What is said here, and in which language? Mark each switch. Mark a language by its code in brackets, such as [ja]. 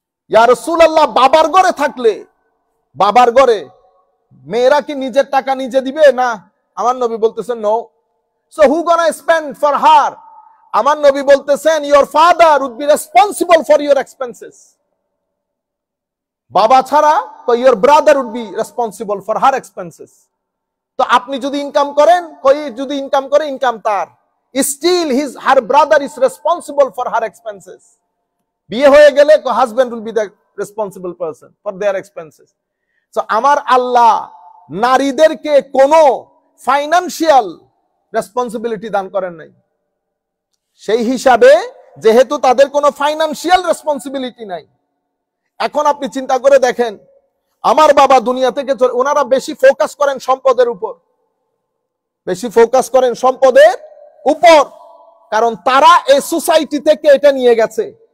[bn] ইয়া রাসূলুল্লাহ, বাবার ঘরে থাকলে, বাবার ঘরে মেয়েরা কি নিজের টাকা নিজে দিবে? না, আমার নবী বলতেছেন no. [en] So who gonna spend for her? [bn] আমার নবী বলতেছেন [en] Your father would be responsible for your expenses. [bn] বাবা ছাড়া [en] your brother would be responsible for her expenses. [bn] তো আপনি যদি ইনকাম করেন, যদি ইনকাম করে ইনকাম তার, [en] still her brother is responsible for her expenses. [bn] বিয়ে হয়ে গেলে [en] husband will be the responsible person for their expenses. [bn] So আমার আল্লাহ নারীদেরকে কোনো ফাইনান্সিয়াল রেসপন্সিবিলিটি দান করেন নাই। সেই হিসাবে যেহেতু তাদের কোনো ফাইনান্সিয়াল রেসপন্সিবিলিটি নাই, এখন আপনি চিন্তা করে দেখেন, আমার বাবা দুনিয়া থেকে ওনারা বেশি ফোকাস করেন সম্পদের উপর, বেশি ফোকাস করেন সম্পদের উপর, কারণ তারা এই সোসাইটি থেকে এটা নিয়ে গেছে।